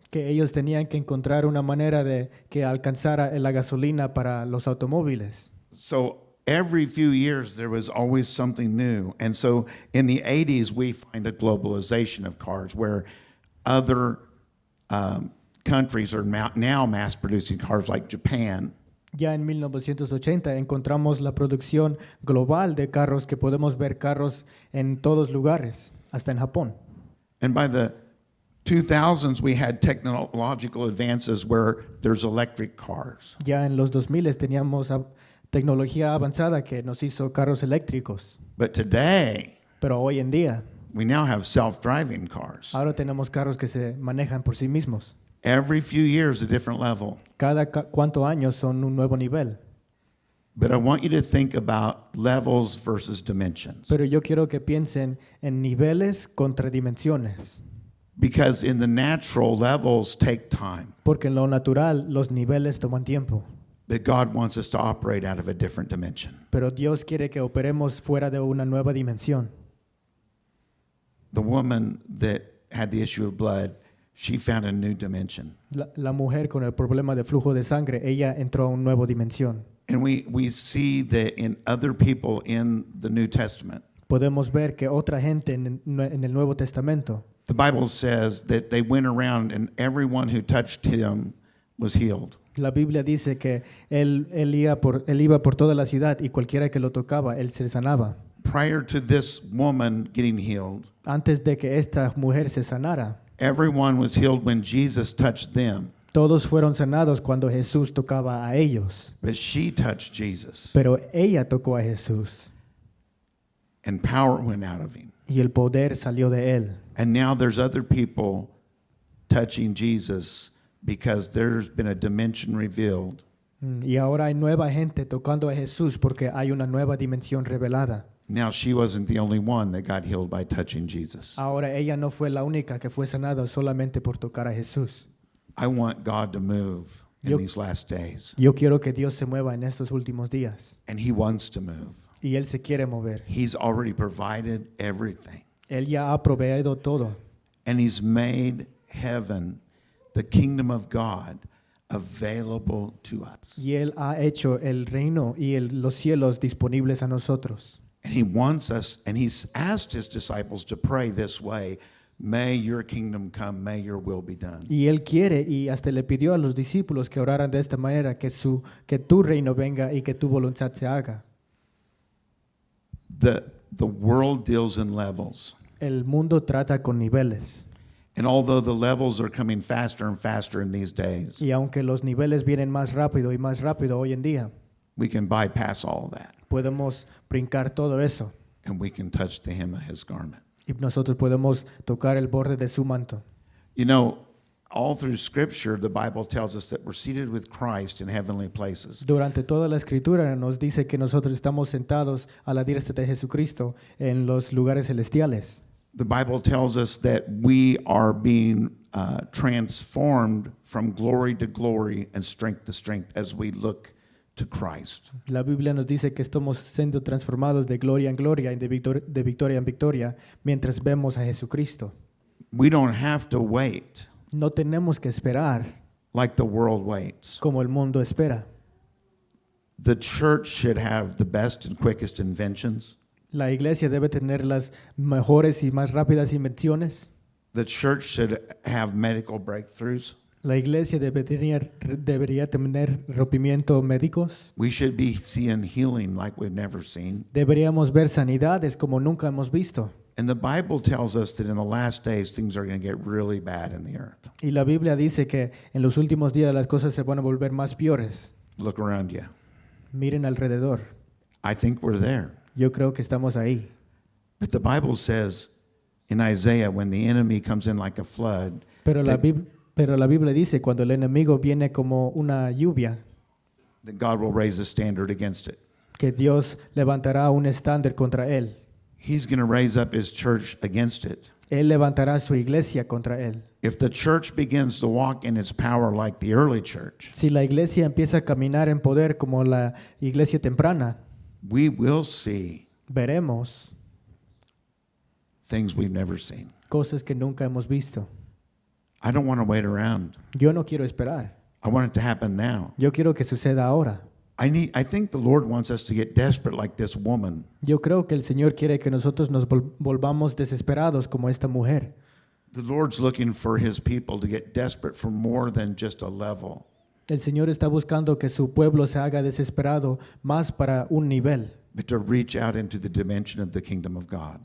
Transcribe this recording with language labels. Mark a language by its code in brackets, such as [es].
[es] que ellos tenían que encontrar una manera de que alcanzara la gasolina para los automóviles. [en] So every few years there was always something new. And so in the 80s we find a globalization of cars where other countries are now mass producing cars like Japan. [es] Ya en 1980 encontramos la producción global de carros que podemos ver carros en todos lugares, hasta en Japón. [en] And by the 2000s, we had technological advances where there's electric cars. [es] Ya en los 2000 teníamos tecnología avanzada que nos hizo carros eléctricos, [en] But today, [es] pero hoy en día [en] we now have self-driving cars. [es] ahora tenemos carros que se manejan por sí mismos. [en] Every few years, a different level. [es] Cada cuántos años son un nuevo nivel. [en] But I want you to think about levels versus dimensions. [es] Pero yo quiero que piensen en niveles contra dimensiones, [en] Because in the natural, levels take time. [es] porque en lo natural los niveles toman tiempo. [en] But God wants us to operate out of a different dimension. [es] Pero Dios quiere que operemos fuera de una nueva dimensión. [en] The woman that had the issue of blood, she found a new dimension. [es] La mujer con el problema de flujo de sangre, ella entró a una nueva dimensión. [en] And we see that in other people in the New Testament. [es] Podemos ver que otra gente en el Nuevo Testamento, [en] The Bible says that they went around and everyone who touched him was healed. [es] la Biblia dice que él iba por toda la ciudad y cualquiera que lo tocaba, él se sanaba. [en] Prior to this woman getting healed, [es] Antes de que esta mujer se sanara, [en] everyone was healed when Jesus touched them. [es] todos fueron sanados cuando Jesús tocaba a ellos. [en] But she touched Jesus [es] Pero ella tocó a Jesús [en] and power went out of him. [es] y el poder salió de él. [en] And now there's other people touching Jesus because there's been a dimension revealed. [es] Y ahora hay nueva gente tocando a Jesús porque hay una nueva dimensión revelada. [en] Now she wasn't the only one that got healed by touching Jesus. [es] Ahora ella no fue la única que fue sanada solamente por tocar a Jesús. [en] I want God to move in [es] Yo- [en] these last days. [es] Yo quiero que Dios se mueva en estos últimos días [en] And he wants to move. [es] y Él se quiere mover. [en] He's already provided everything. [es] Él ya ha proveído todo [en] And he's made heaven, the kingdom of God, available to us. [es] y Él ha hecho el reino y los cielos disponibles a nosotros. [en] And he wants us, and he's asked his disciples to pray this way: may your kingdom come, may your will be done. [es] Y Él quiere y hasta le pidió a los discípulos que oraran de esta manera, que tu reino venga y que tu voluntad se haga. [en] The world deals in levels. [es] El mundo trata con niveles [en] And although the levels are coming faster and faster in these days, [es] y aunque los niveles vienen más rápido y más rápido hoy en día, [en] we can bypass all of that [es] podemos brincar todo eso [en] and we can touch the hem of his garment. [es] y nosotros podemos tocar el borde de su manto. [en] You know, all through Scripture, the Bible tells us that we're seated with Christ in heavenly places. [es] Durante toda la escritura nos dice que nosotros estamos sentados a la diestra de Jesucristo en los lugares celestiales. [en] The Bible tells us that we are being transformed from glory to glory and strength to strength as we look to Christ. [es] La Biblia nos dice que estamos siendo transformados de gloria en gloria y de victoria en victoria mientras vemos a Jesucristo. [en] We don't have to wait [es] No tenemos que esperar [en] like the world waits. [es] como el mundo espera. [en] The church should have the best and quickest inventions. [es] La iglesia debe tener las mejores y más rápidas invenciones. [en] The church should have medical breakthroughs. [es] La iglesia debería tener rompimientos médicos. [en] We should be seeing healing like we've never seen. [es] Deberíamos ver sanidades como nunca hemos visto. [en] And the Bible tells us that in the last days, things are going to get really bad in the earth. [es] Y la Biblia dice que en los últimos días las cosas se van a volver más peores. [en] Look around you. [es] Miren alrededor. [en] I think we're there. [es] Yo creo que estamos ahí. [en] But the Bible says in Isaiah, when the enemy comes in like a flood, [es] Pero la Biblia dice cuando el enemigo viene como una lluvia, [en] that God will raise a standard against it. [es] que Dios levantará un estándar contra él. [en] He's going to raise up his church against it. [es] Él levantará su iglesia contra él. [en] If the church begins to walk in its power like the early church, [es] Si la iglesia empieza a caminar en poder como la iglesia temprana, [en] we will see [es] veremos [en] things we've never seen. [es] cosas que nunca hemos visto. [en] I don't want to wait around. [es] Yo no quiero esperar. [en] I want it to happen now. [es] Yo quiero que suceda ahora. [en] I think the Lord wants us to get desperate like this woman. [es] Yo creo que el Señor quiere que nosotros nos volvamos desesperados como esta mujer. [en] The Lord's looking for his people to get desperate for more than just a level. [es] El Señor está buscando que su pueblo se haga desesperado más para un nivel [en] but to reach out into the dimension of the kingdom of God,